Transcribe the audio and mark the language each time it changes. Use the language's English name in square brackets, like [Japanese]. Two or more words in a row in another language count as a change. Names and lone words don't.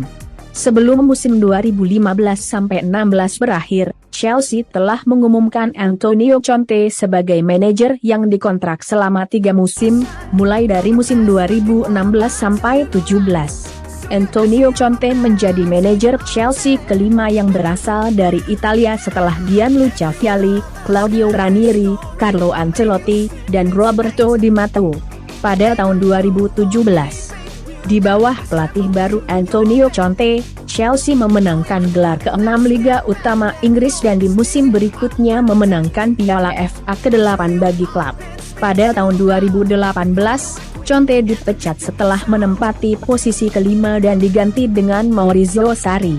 [Indonesian] Sebelum musim 2015-16 berakhir, Chelsea telah mengumumkan Antonio Conte sebagai manajer yang dikontrak selama 3 musim, mulai dari musim 2016-17. Antonio Conte menjadi manajer Chelsea kelima yang berasal dari Italia setelah Gianluca Vialli, Claudio Ranieri, Carlo Ancelotti, dan Roberto Di Matteo. Pada tahun 2017, di bawah pelatih baru Antonio Conte, Chelsea memenangkan gelar ke-6 Liga Utama Inggris dan di musim berikutnya memenangkan Piala FA ke-8 bagi klub. Pada tahun 2018, Conte dipecat setelah menempati posisi kelima dan diganti dengan Maurizio Sarri.